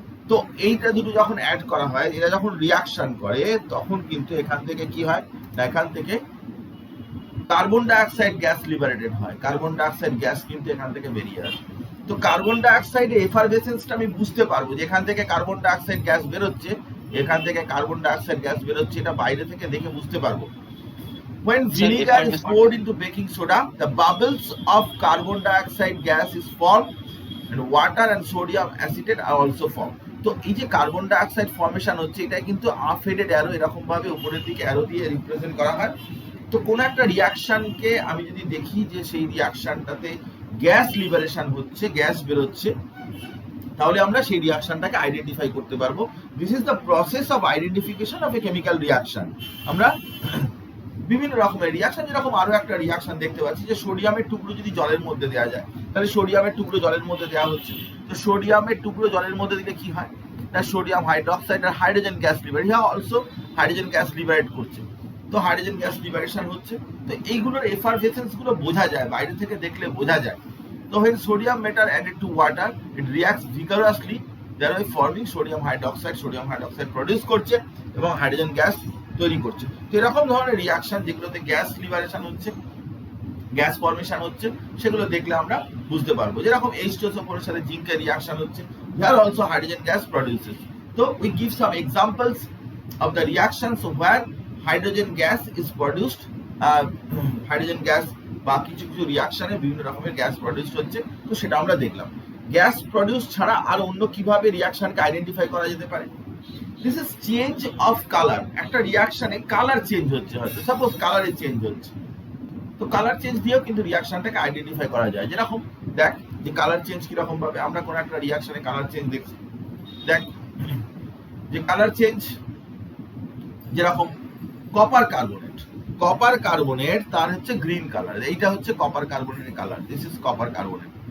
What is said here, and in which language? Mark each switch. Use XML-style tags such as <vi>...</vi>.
<bn>তো এইটা দুটো যখন অ্যাড করা হয়, এরা যখন রিয়াকশন করে তখন কিন্তু এখান থেকে কি হয় না, এখান থেকে কার্বন ডাইঅক্সাইড গ্যাস লিবারেটেড হয়, কার্বন ডাইঅক্সাইড গ্যাস কিন্তু এখান থেকে বেরিয়ে আসে। তো কার্বন ডাইঅক্সাইডের এফারভেসেন্সটা আমি বুঝতে পারবো যে এখান থেকে কার্বন ডাইঅক্সাইড গ্যাস বেরোচ্ছে, এখান থেকে কার্বন ডাইঅক্সাইড গ্যাস বেরোচ্ছে, এটা বাইরে থেকে দেখে বুঝতে পারবো।</bn> <en>When vinegar is poured into baking soda, the bubbles of carbon dioxide gas is formed and water and sodium acetate are also formed.</en> <bn>তো এই যে কার্বন ডাইঅক্সাইড ফর্মেশন হচ্ছে এটা কিন্তু আফহেডেড অ্যারো এরকম ভাবে উপরের দিকে অ্যারো দিয়ে রিপ্রেজেন্ট করা হয়। তো কোন একটা রিয়াকশনকে আমি যদি দেখি যে সেই রিয়াকশনটাতে গ্যাস লিবারেশন হচ্ছে, গ্যাস বেরোচ্ছে, তাহলে আমরা সেই রিয়াকশনটাকে আইডেন্টিফাই করতে পারবো। This is the process of identification of a chemical reaction. আমরা বিভিন্ন রকমের রিয়াকশন, যেরকম আরো একটা রিয়াকশন দেখতে পাচ্ছি যে সোডিয়ামের টুকরো যদি জলের মধ্যে দেওয়া যায়, তাহলে সোডিয়ামের টুকরো জলের মধ্যে দেওয়া হচ্ছে। তো সোডিয়ামের টুকরো জলের মধ্যে দিলে কি হয় না, সোডিয়াম হাইড্রোক্সাইড আর হাইড্রোজেন গ্যাস লিবারেট, হ্যাঁ অলসো হাইড্রোজেন গ্যাস লিবারেট করছে। তো হাইড্রোজেন গ্যাস লিবারেশন হচ্ছে। তো এইগুলোর এফারভেসেন্স গুলো বোঝা যায়, বাইরে থেকে দেখলে বোঝা যায়।</bn> <en>তো when sodium metal added to water, it reacts vigorously, thereby forming sodium hydroxide,</en> <bn>sodium hydroxide produce করছে এবং হাইড্রোজেন গ্যাস তৈরি করছে। তো এরকম ধরনের রিয়াকশন যেগুলোতে গ্যাস লিবারেশন হচ্ছে, গ্যাস ফর্মেশন হচ্ছে, সেগুলো দেখলে আমরা বুঝতে পারবো। যেরকম H2SO4 এর সাথে জিঙ্কের রিয়াকশন হচ্ছে,</bn> <en>here also hydrogen gas produces. So we give some examples of the reactions where hydrogen gas is produced,</en> <bn>hydrogen gas বা কিছু কিছু রিয়াকশনে বিভিন্ন রকমের গ্যাস প্রডিউস হচ্ছে। তো সেটা আমরা দেখলাম। গ্যাস প্রডিউস ছাড়া আর অন্য কিভাবে রিয়াকশনকে আইডেন্টিফাই করা যেতে পারে? This is change of colour. একটা রিয়াকশনে কালার চেঞ্জ হচ্ছে, হয়তো সাপোজ কালারে চেঞ্জ হচ্ছে, তো কালার চেঞ্জ দিয়েও কিন্তু রিয়াকশনটাকে আইডেন্টিফাই করা যায়। যেরকম দেখ যে কালার চেঞ্জ কিরকম ভাবে, আমরা কোন একটা রিয়াকশনে কালার চেঞ্জ দেখছি, দেখ যে কালার চেঞ্জ, যেরকম কপার কার্বনেট, কপার কার্বনেট তার হচ্ছে গ্রিন কালার, এইটা হচ্ছে copper কার্বনেটের colour, this is copper carbonate.</bn>